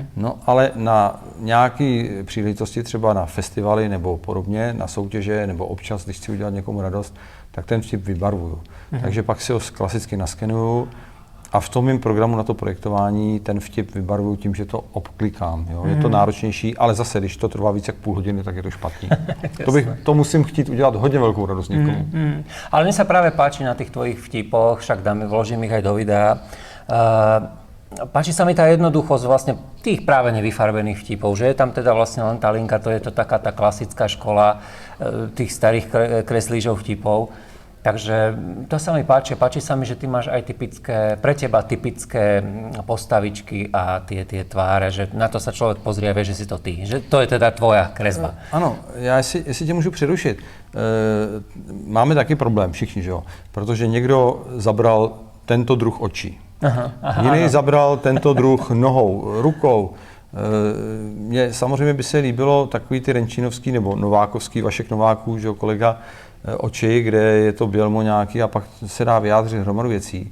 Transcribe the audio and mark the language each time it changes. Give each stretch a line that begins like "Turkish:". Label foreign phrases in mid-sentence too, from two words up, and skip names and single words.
Czech: No ale na nějaké příležitosti, třeba na festivaly nebo podobně, na soutěže, nebo občas, když chci udělat někomu radost, tak ten vtip vybarvuju. Takže pak si ho klasicky naskenuju a v tom mým programu na to projektování ten vtip vybarvuju tím, že to obklikám. Jo? Je to náročnější, ale zase, když to trvá víc jak půl hodiny, tak je to špatný. To musím chtít udělat hodně velkou radost někomu.
Slovak: Ale mne sa práve páči na tých tvojich vtipoch, však vložím ich aj do videa. Páči sa mi tá jednoduchosť vlastne tých práve nevyfarbených vtipov, že je tam teda vlastne len tá linka, to je to taká tá klasická škola tých starých kreslížov vtipov. Takže to sa mi páči. Páči sa mi, že ty máš aj pre teba typické postavičky a tie tváre, že na to sa človek pozrie a vie, že si to ty. Že to je teda tvoja kresba.
Czech: Ano, já jestli tě můžu přerušit. Máme taky problém všichni, že jo? Protože někdo zabral tento druh očí. Jiný zabral tento druh nohou, rukou. Mně samozřejmě by se líbilo takový ty renčínovský nebo novákovský, Vašek Nováků, že jo, kolega, oči, kde je to bělmo nějaký a pak se dá vyjádřit hromadu věcí.